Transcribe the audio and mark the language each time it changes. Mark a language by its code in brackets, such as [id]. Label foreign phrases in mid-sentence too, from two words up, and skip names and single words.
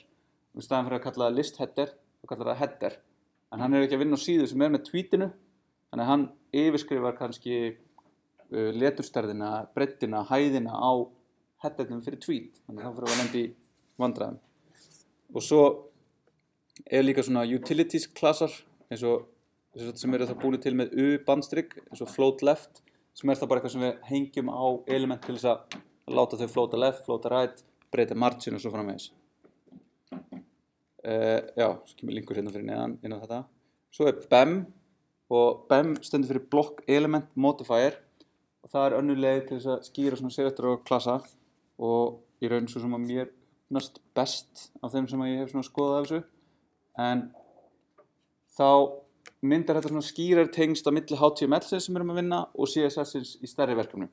[is] Og í staðinn fyrir að kalla það [en] list header, [is] þá kallar það header. En hann er ekki að vinna á síðu sem er með tweetinu, þannig að hann yfirskrifar kannski leturstærðina, breiddina, hæðina á headernum fyrir tweet. Þannig að þá fyrir að lenda í vandræðum. Og svo líka svona utilities klasar eins og sem eru það búin til með bandstrik eins og [en] float left [is] sem það bara eitthvað sem við hengjum á element til þess að láta þau floata left, floata right, breyta margin og svo framvegis. Já, svo kemur linkur hérna fyrir neðan inn á þetta. Svo BEM og BEM stendur fyrir [en] block element modifier [is] og og það önnur leið til þess að skýra svona selektorklassa og í raun svo sem að mér finnst best af þeim sem ég hef svona skoðað af þessu, en þá myndar þetta svona skýrar tengsl á milli HTML-sins sem við erum að vinna og CSS-ins í stærri verkefnum.